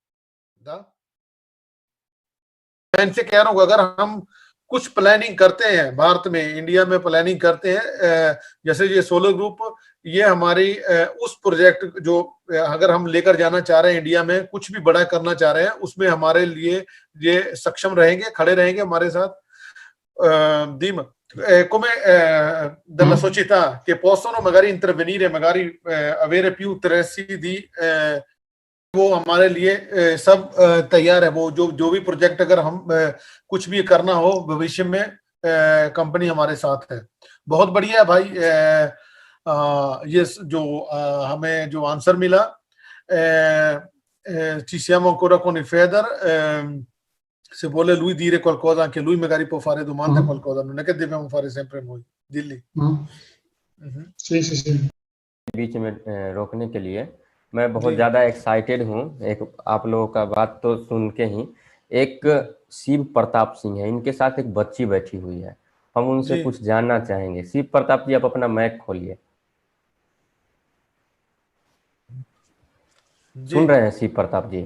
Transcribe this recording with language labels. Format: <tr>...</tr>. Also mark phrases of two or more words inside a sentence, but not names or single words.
<hi>मैं इनसे कह रहा हूँ अगर हम कुछ प्लानिंग करते हैं भारत में, इंडिया में प्लानिंग करते हैं, जैसे ये सोलर ग्रुप, ये हमारी उस प्रोजेक्ट जो अगर हम लेकर जाना चाह रहे हैं इंडिया में, कुछ भी बड़ा करना चाह रहे हैं, उसमें हमारे लिए ये सक्षम रहेंगे, खड़े रहेंगे हमारे साथ।</hi> <it>come della società che possono magari intervenire, magari avere più interessi di</it> <hi>वो हमारे लिए सब तैयार है। वो जो भी प्रोजेक्ट अगर हम कुछ भी करना हो भविष्य में, कंपनी हमारे साथ है। बहुत बढ़िया है भाई। ये जो हमें जो आंसर मिला,</hi> <it>ci siamo ancora con il Feder, se vuole lui dire qualcosa anche lui magari può fare domanda qualcosa, non è che dobbiamo fare sempre noi. Dilli. sì sì sì</it> <hi>बीच में रोकने के लिए मैं बहुत ज्यादा एक्साइटेड हूँ। एक आप लोगों का बात तो सुन के ही, एक शिव प्रताप सिंह है, इनके साथ एक बच्ची बैठी हुई है, हम उनसे कुछ जानना चाहेंगे। शिव प्रताप जी आप अपना माइक खोलिए। सुन रहे हैं शिव प्रताप जी?</hi>